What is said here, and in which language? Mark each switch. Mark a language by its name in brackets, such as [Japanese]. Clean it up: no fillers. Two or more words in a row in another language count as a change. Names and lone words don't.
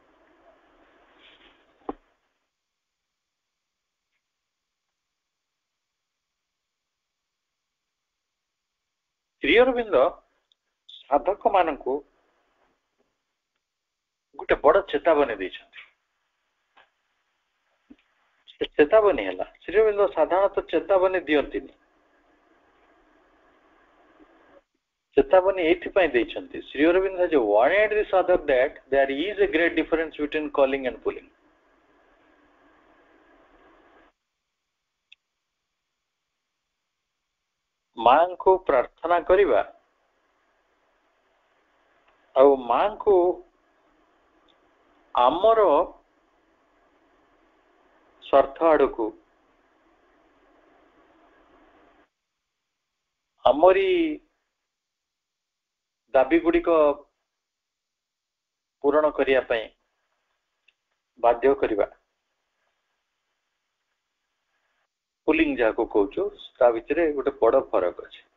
[Odia] ଶ୍ରୀ ଅରବିନ୍ଦ ସାଧକ ମାନଙ୍କୁ ଗୋଟେ ବଡ ଚେତାବନୀ ଦେଇଛନ୍ତି। ସେ ଚେତାବନୀ ହେଲା, ଶ୍ରୀ ଅରବିନ୍ଦ ସାଧାରଣତଃ ଚେତାବନୀ ଦିଅନ୍ତିନି। ଚେତାବନୀ ଏଇଥିପାଇଁ ଦେଇଛନ୍ତି, [English] ଶ୍ରୀ ଅରବିନ୍ଦ has warned the sadhak that there is a great difference between calling and pulling। [Odia] ମାଙ୍କୁ ପ୍ରାର୍ଥନା କରିବା ଆଉ ମାଙ୍କୁ ଆମର ସ୍ୱାର୍ଥ ଆଡକୁ, ଆମରି ଦାବି ଗୁଡିକ ପୂରଣ କରିବା ପାଇଁ ବାଧ୍ୟ କରିବା, ପୁଲିଂ ଯାହାକୁ କହୁଛୁ, ତା ଭିତରେ ଗୋଟେ ବଡ ଫରକ ଅଛି।